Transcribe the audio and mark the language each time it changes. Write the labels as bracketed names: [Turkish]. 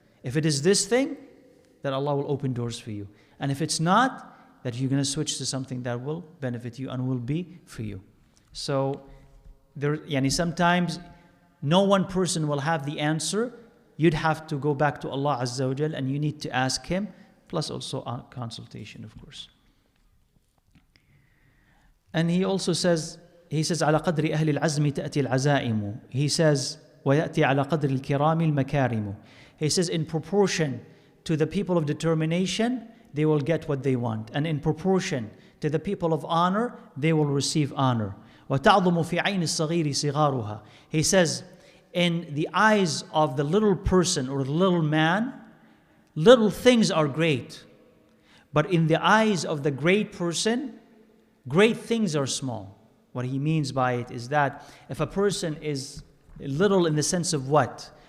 [English] If it is this thing, then Allah will open doors for you. And if it's not, that you're going to switch to something that will benefit you and will be for you. So, sometimes no one person will have the answer. You'd have to go back to Allah Azza wa Jal and you need to ask Him, plus also consultation, of course. And he also says, [Arabic] على قدر أهل العزم تأتي العزائم. [English] He says, [Arabic] ويأتي على قدر الكرام المكارم. [English] He says, in proportion to the people of determination, they will get what they want. And in proportion to the people of honor, they will receive honor. [Arabic] وتعظم في عين الصغير صغارها. [English] He says, in the eyes of the little person or the little man, little things are great. But in the eyes of the great person, great things are small. What he means by it is that if a person is little in the sense of what?